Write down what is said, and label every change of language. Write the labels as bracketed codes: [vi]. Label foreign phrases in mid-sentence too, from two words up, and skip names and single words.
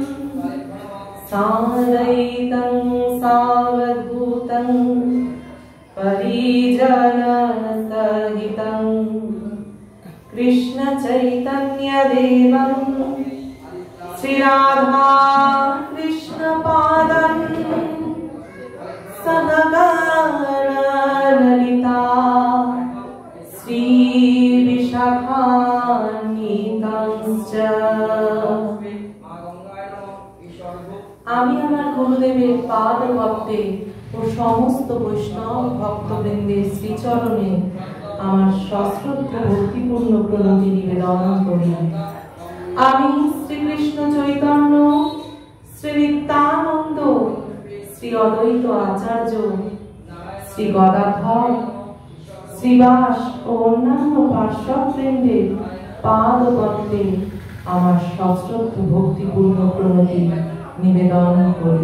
[sa] साद्वैतं सावधूतं परिजनसहितं कृष्ण चैतन्य देवं श्री राधा कृष्ण पादं सहगण ललिता श्री विशाखान्वितांश्च। [bn] আমি আমার গুরুদেবের পাদ ভক্তে ও সমস্ত বৈষ্ণব ভক্তবৃন্দের শ্রীচরণে আমার সশ্রদ্ধ ভক্তিপূর্ণ প্রণতি নিবেদন করি। আমি শ্রীকৃষ্ণ চৈতন্য, শ্রী নিত্যানন্দ, শ্রী অদ্বৈত আচার্য, শ্রী গদাধর, শ্রীবাস ও অন্যান্য পার্শ্ববৃন্দের পাদপদ্মে আমার সশ্রদ্ধ ভক্তিপূর্ণ প্রণতি নিবেদন করি।